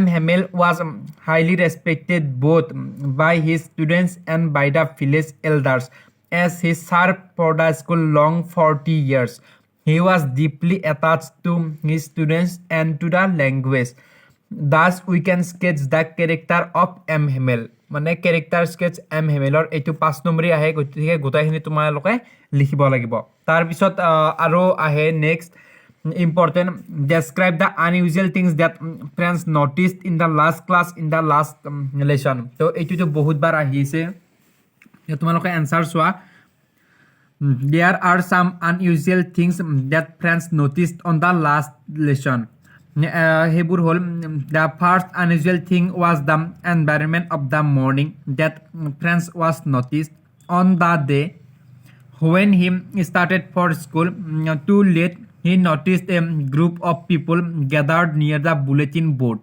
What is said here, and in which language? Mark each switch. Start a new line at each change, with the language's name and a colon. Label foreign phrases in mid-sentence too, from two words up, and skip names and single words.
English: Hamel was highly respected both by his students and by the village elders, as he served for the school long 40 years. He was deeply attached to his students and to the language. Thus, we can sketch the character of M.
Assamese: Hamel. মানে
English: character sketch
Assamese: M. Hamelৰ এইটো 5 নম্বৰী আহে, গতিকে গোটাইখিনি তোমালোকে লিখিব লাগিব। তাৰপিছত আৰু আহে নেক্সট important,
English: describe the unusual things that friends noticed in the last class in the last lesson.
Assamese: তো এইটোতো বহুতবাৰ আহিছে, তোমালোকে এনসাৰ চোৱা।
English: There are some unusual things that friends noticed on the last lesson.
Assamese: সেইবোৰ হ'ল,
English: the first unusual thing was the environment of the morning that friends was noticed on the day when he started for school. Too late, he noticed a group of people gathered near the bulletin board.